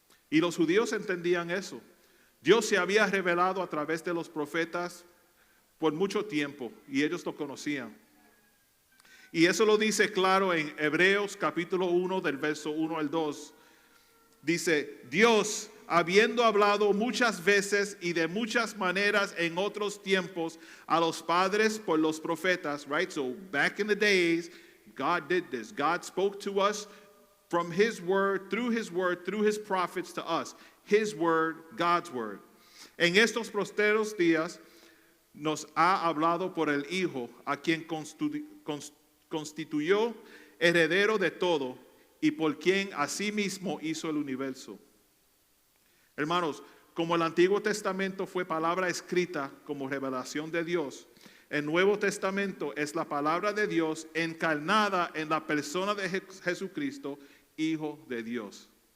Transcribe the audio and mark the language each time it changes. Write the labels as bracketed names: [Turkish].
[Spanish] Y los judíos entendían eso. Dios se había revelado a través de los profetas por mucho tiempo, y ellos lo conocían. Y eso lo dice claro en Hebreos capítulo 1 del verso 1 al 2. Dice, Dios, habiendo hablado muchas veces y de muchas maneras en otros tiempos a los padres por los profetas, [English] right? So back in the days, God did this. God spoke to us from His word, through His prophets to us. His word, God's word. [Spanish] En estos posteros días nos ha hablado por el Hijo, a quien constituyó heredero de todo y por quien asimismo hizo el universo. Hermanos, como el Antiguo Testamento fue palabra escrita como revelación de Dios, el Nuevo Testamento es la palabra de Dios encarnada en la persona de Jesucristo, Hijo de Dios.